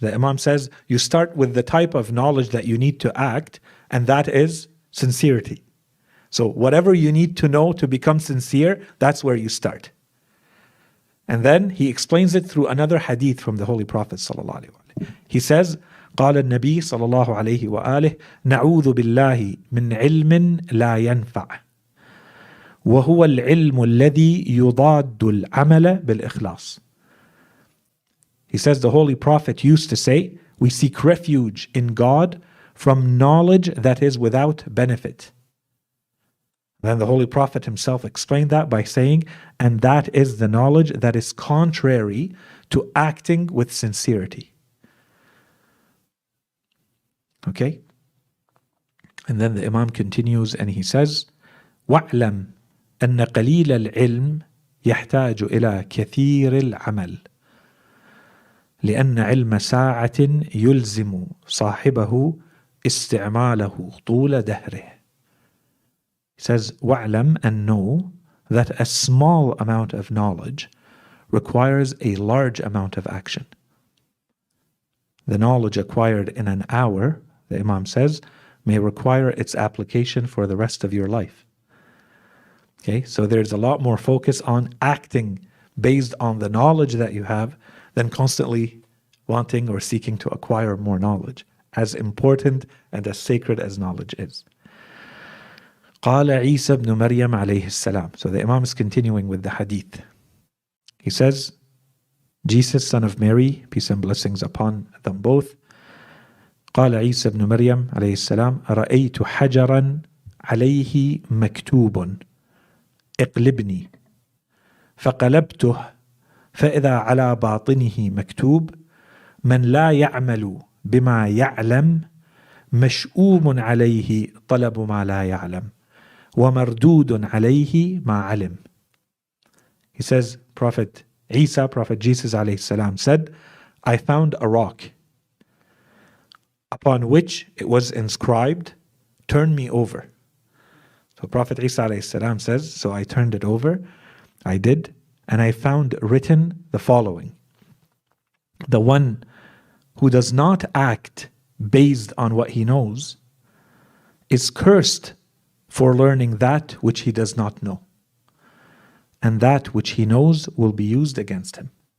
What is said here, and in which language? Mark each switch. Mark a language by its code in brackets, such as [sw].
[en] The Imam says, you start with the type of knowledge that you need to act, and that is sincerity. So whatever you need to know to become sincere, that's where you start. And then he explains it through another hadith from the Holy Prophet sallallahu alaihi wasallam. He says, [ar] قال النبي صلى الله عليه وآله نعوذ بالله من علم لا ينفع وهو العلم الذي يضاد العمل بالإخلاص. [en] He says the Holy Prophet used to say, we seek refuge in God from knowledge that is without benefit. Then the Holy Prophet himself explained that by saying, and that is the knowledge that is contrary to acting with sincerity. Okay? And then the Imam continues and he says, [ar] وَاعْلَمْ أَنَّ قَلِيلَ الْعِلْمِ يَحْتَاجُ إِلَى كَثِيرِ الْعَمَلِ لأن علم ساعة يلزم صاحبه استعماله طول دهره. [en] He says, وَاعْلَمْ, and know that a small amount of knowledge requires a large amount of action. The knowledge acquired in an hour, the Imam says, may require its application for the rest of your life. Okay, so there's a lot more focus on acting based on the knowledge that you have than constantly wanting or seeking to acquire more knowledge, as important and as sacred as knowledge is. [ar] قال عيسى بن مريم عليه السلام. [en] So the Imam is continuing with the hadith. He says, Jesus, son of Mary, peace and blessings upon them both, [ar] قال عيسى بن مريم عليه السلام رأيت حجرا عليه مكتوب اقلبني فقلبته فإذا على باطنه مكتوب من لا يعمل بما يعلم مشؤوم عليه طلب ما لا يعلم ومردود عليه ما علم. [en] He says, Prophet Isa, Prophet Jesus alayhi salam said, I found a rock upon which it was inscribed, turn me over. So Prophet Isa alayhi salam says, so I turned it over, I did, and I found written the following: the one who does not act based on what he knows is cursed for learning that which he does not know, and that which he knows will be used against him.